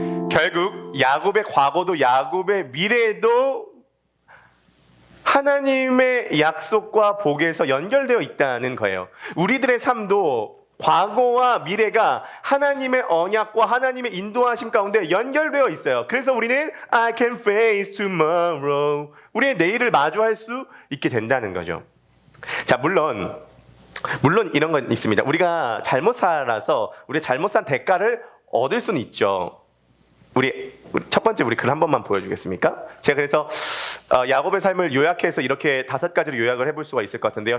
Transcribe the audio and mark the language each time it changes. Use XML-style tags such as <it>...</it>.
<ko>결국 야곱의 과거도 야곱의 미래도 하나님의 약속과 복에서 연결되어 있다는 거예요. 우리들의 삶도 과거와 미래가 하나님의 언약과 하나님의 인도하심 가운데 연결되어 있어요. 그래서 우리는</ko> <en>I can face tomorrow.</en> <ko>우리의 내일을 마주할 수 있게 된다는 거죠. 자, 물론 이런 건 있습니다. 우리가 잘못 살아서 우리 잘못 산 대가를 얻을 수는 있죠. 우리 첫 번째 우리 글 한 번만 보여주겠습니까? 제가 그래서 야곱의 삶을 요약해서 이렇게 5가지로 요약을 해볼 수가 있을 것 같은데요.</ko>